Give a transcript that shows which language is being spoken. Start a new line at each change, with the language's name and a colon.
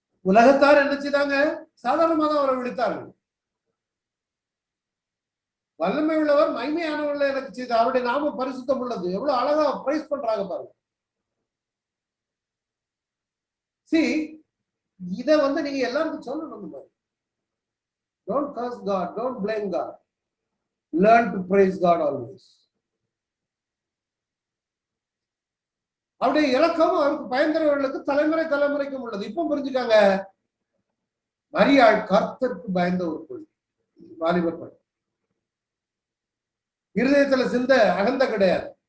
Tamil: உலகத்தார் என்ன செய்தாங்க, சாதாரணமாக தான் அவரை விழித்தார்கள். வல்லமை உள்ளவர் மகிமையானவர்களை எனக்கு செய்து அவருடைய நாமம் பரிசுத்தம் உள்ளது. எவ்வளவு அழகா பிரைஸ் பண்றாங்க பாருங்க. இத வந்து நீங்க எல்லாருக்கும் சொல்லணும்.
English: Don't curse God, don't blame God. Learn to praise God always.
Tamil: அவருடைய இரக்கம் அவருக்கு பயந்தவர்களுக்கு தலைமுறை தலைமுறைக்கும் உள்ளது. இப்ப புரிஞ்சுக்காங்க, மரியாள் கர்த்தருக்கு பயந்த ஒரு பொருள், வாலிப பெண். இருதயத்துல சிந்த அகந்த கிடையாது.